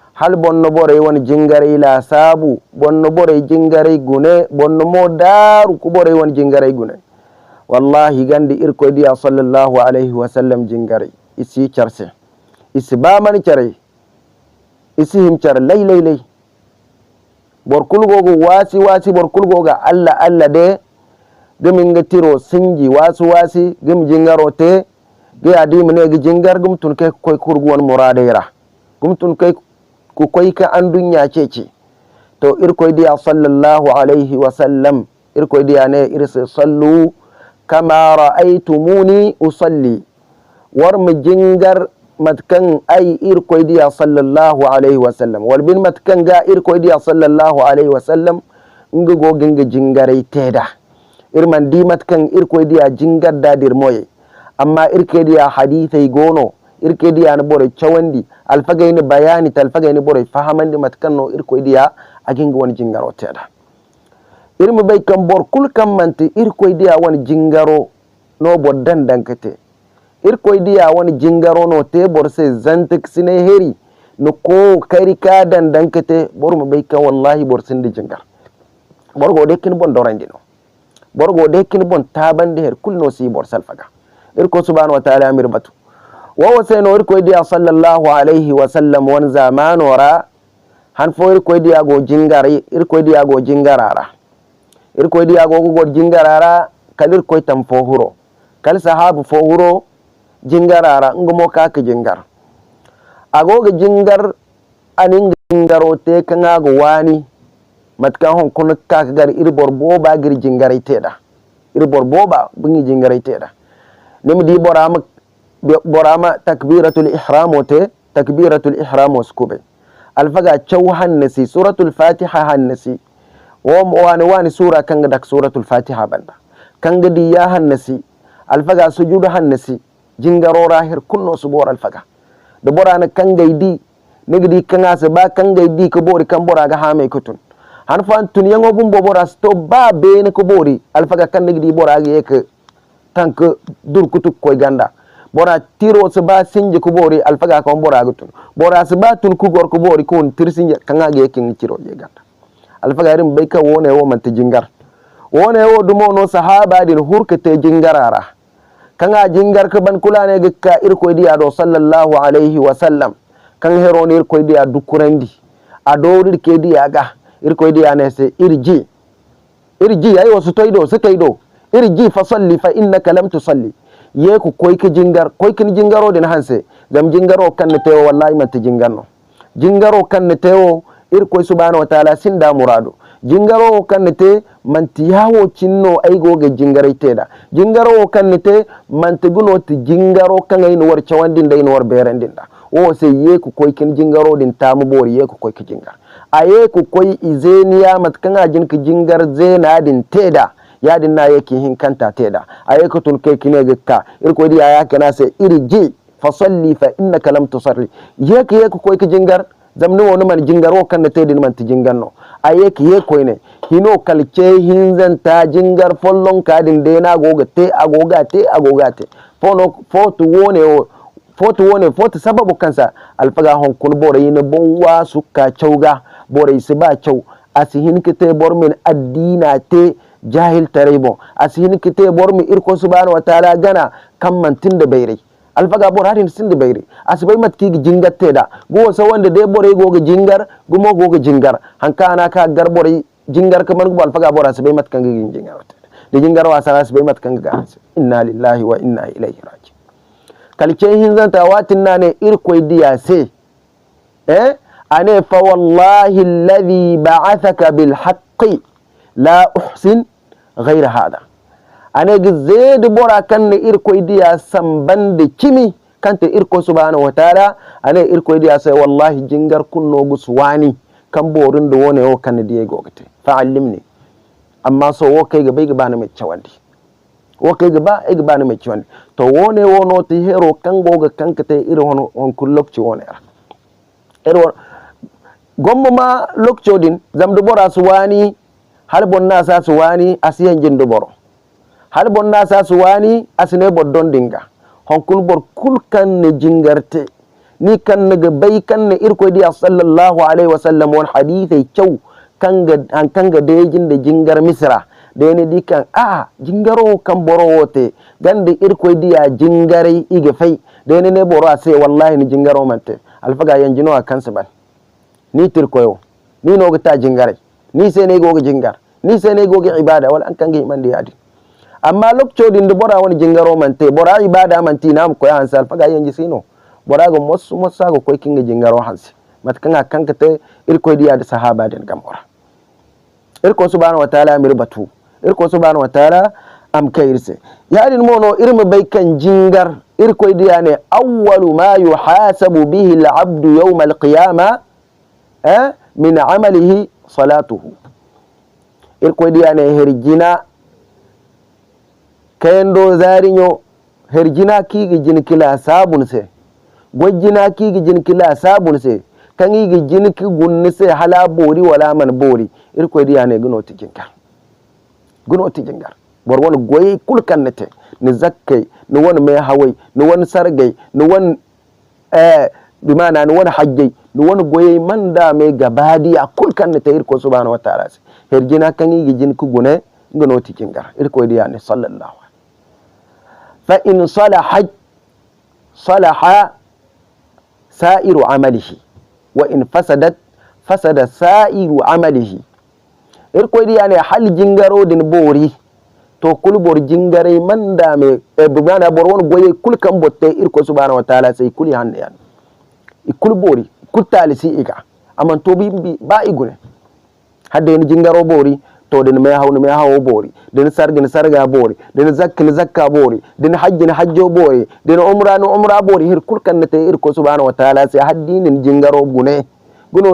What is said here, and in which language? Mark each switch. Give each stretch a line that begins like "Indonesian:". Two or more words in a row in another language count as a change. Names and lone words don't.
Zarma: hal bonno bore woni jingare la sabu bonno bore jingare gune bonno mo daru ku bore woni jingare gune wallahi gandi irko diya
Arabic: صلى الله عليه وسلم
Zarma: jingare isi charse isi ba mani chare isi him char lay bor kulgogo wasi bor kulgoga alla de gemi ngatiro sinji wasi gemi jingaro te ge adi mene ge jingar gum tun ke koy kurgu won muradera gum tun kay ku koy ka andunya cece to irko diya
Arabic: صلى الله عليه وسلم
Zarma: irko diya ne irse
Arabic: صلوا كما رأيتموني أصلي
Zarma: war mi jingar matkan ay irko diya
Arabic: صلى الله عليه وسلم
Zarma: wal bin matkan ga irko diya
Arabic: صلى الله عليه وسلم
Zarma: ngi go ginga jingare teda irman di matkan irko diya jingar dadir moye amma irke diya hadithai gono irke diya na bore chawandi alfagaini bayani talfagaini bore fahamandi matkan no irko diya aginga woni jingaro teda irmu bay kam bor kul kam manti irko diya woni jingaro no boddan dankate irko diya woni jingaro no te bor se zantik sine heri no ko kari ka dankate bor mu bay kam wallahi bor sinde jingar bor go de kin bon dorandi no bor go de kin bon tabande her kul no si bor salfaga irko
Arabic: سبحانه وتعالى
Zarma: amir batu wa wasayno irko diya
Arabic: صلى الله عليه وسلم
Zarma: won zaman wara han fo irko diya go jingare irko diya go jingarara irko diya go jingarara kalir koy tam fo huro kal sahabu fo huro jingarara ngumo kaka jingar agoga jingar anin jingaro te kanga go wani matka hon kun kaka gar irbor boba gir jingare teda irbor boba bungi jingare teda nimdi borama
Arabic: تكبيرة الإحرام
Zarma: wote
Arabic: تكبيرة الإحرام
Zarma: waskube alfaga chaw hannasi
Arabic: سورة الفاتحة
Zarma: hannasi wani sura kanga dak suratul fatiha banda kanga di ya hannasi alfaga sujudu hannasi jingarora her kunno subor alfaga do borana kanga idi nigdi kanga se ba kanga idi ko bori kan bora ga ha mai kutun han fan tun yango bumbo bora sto ba be ne ko bori alfaga kan nigdi bora ga yeke tank dur kutuk koy ganda bora tiro se ba sinje ko bori alfaga kan bora ga tun bora se ba tun ku gor ko bori ko tirsinje kanga ga yeke tiro je ganda alfaga rim bay ka wone wo man te jingar wone wo dumo no sahaba din hurkete jingarara kanga jingar ka ban kulane ga ka irko diya do
Arabic: صلى الله عليه وسلم
Zarma: kan heroni irko diya dukurandi adorir ke diya ga irko diya ne se irji ay wasu toido su toido irji
Arabic: فصل فإنك لم تصل
Zarma: ye ku koy ka jingar koy kin jingaro din hanse gam jingaro kan ne tewo wallahi man te jingarno jingaro kan ne tewo irko
Arabic: سبحانه وتعالى
Zarma: sinda murado jingaro kannete manti yawo cinno ay goga jingare teda jingaro kannete manti guno ti jingaro kangay no war cawandin day no war berandinda o se ye ku koy kin jingaro din tamu bori ye ku koy ki jingar aye ku koy izeniya mat kanga jin ki jingar zena din teda ya din na yake hin kanta teda aye ku tun kai kine gakka irko di aya kana se irji
Arabic: فصل فإنك لم تصل
Zarma: ye ku koy ki jingar zamni woni man jingaro kan te din man ti jinganno aye ki ye koyne hino kalce hinzanta jingar follon kadin de na goga te agoga te fotu wone fotu sababu kansa alfaga hon kun bore yine bonwa suka chauga bore siba chau asihin kite bormin addina te jahil tarebo asihin kite bormi irko
Arabic: سبحانه وتعالى
Zarma: gana kan mantin da bayrai alfaga bor hatin sinde bayri asbay matki jingatte da go so wanda de bore go jingar gumo go jingar hankana ka gar bore jingar kaman go alfaga bor asbay matkan jingar de jingar wa sa asbay matkan ga
Arabic: إنا لله وإنا إليه راجع
Zarma: kalce hin zanta watin nane irkoy diya se ane
Arabic: فوالله الذي بعثك بالحق لا أحسن غير هذا
Zarma: ane gizede bora kanne irko idiya samban de kimi kante irko
Arabic: سبحانه وتعالى
Zarma: ane irko idiya sai wallahi jingar kunno guswani kan borin da wone o kanne diye gogate fa'allimni amma so wo kai ga bai ga bana mai cewandi wo kai ga ba ai ga bana mai cewandi to wone wono ti hero kan goga kanka te iri hon kullok ci wone ero gomma ma lokco din zamdu bora suwani hal bonna sa suwani asiyan jindu boro hal bonna sa suwani asine boddon dinga honkul bor kulkan ne jingarte ni kan naga bai kan na irko diya
Arabic: صلى الله عليه وسلم
Zarma: wani hadithai kyau kanga dejin da jingar misra da yani dikan jingaro kan boro wote ganda irko diya jingarai iga fai da yani ne boro sai wallahi ni jingaro mante alfaga yanjino a kansa ban ni tirkoyo ni no ta jingarai ni sai ne goga jingar ni sai ne goga ibada wal an kange man da yadi amma
Hausa: lokacin da
Zarma: bora wani jingaro mante bora ibada manti na mu koya hansa alfaga yanji sino bora ga mosu ga koy kinga jingaro hansi matkanga kanka te irko diya da sahaba den gamora irko
Arabic: سبحانه وتعالى
Zarma: mir batu irko
Arabic: سبحانه وتعالى
Zarma: am kairse yadin mono irma bai kan jingar irko diya ne
Arabic: أول ما يحاسب به العبد يوم القيامة من عمله صلاته
Zarma: irko diya ne herjina kayendo zarinyo herjina kigi jin kila sabun se gwajina kigi jin kila sabun se kan yi jin ki gunni se hala bori wala man bori irko diya ne guno tijinka borwon goyi kulkan nete ni zakkai ni wani mai hawai ni wani sargai ni wani bimana ni wani hajjai ni wani goyi manda mai gabadi a kulkan nete irko
Arabic: سبحانه وتعالى
Zarma: herjina kan yi jin ki gune guno tijinka irko diya ne
Arabic: صلى الله فإن صلح سائر عمله وإن فسد سائر عمله
Zarma: irko diya ne hal jingaro din bori to kul bor jingare manda me bugana bor won goye kul kan botte irko
Arabic: سبحانه وتعالى
Zarma: sai kuli hande yan ikul bori kul talisi iga aman to bi ba igune hadde ni jingaro bori to din me hawo bori din sarga bori din zakka bori din hajjo bori din umra bori hir kul kan te irko
Arabic: سبحانه وتعالى
Zarma: sai haddinin jingaro guno